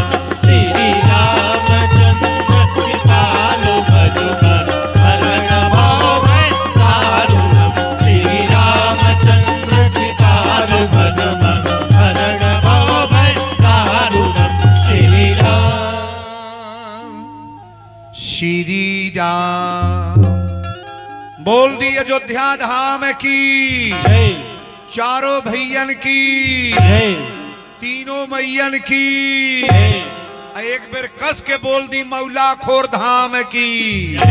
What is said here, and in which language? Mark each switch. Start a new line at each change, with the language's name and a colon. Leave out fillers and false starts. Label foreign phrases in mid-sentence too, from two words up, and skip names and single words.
Sanskrit: श्री रामचंद्र कृपालु भज मन हरण भव भय दारुणम। श्री रामचंद्र कृपालु भज मन हरण भव भय दारुणम।
Bhojpuri: श्री राम श्री राम। बोल दी अयोध्या धाम की, जय चारों भैयन की, जय तीनों मैयन की, जय एक बेर कस के बोल दी मौला खोर धाम की।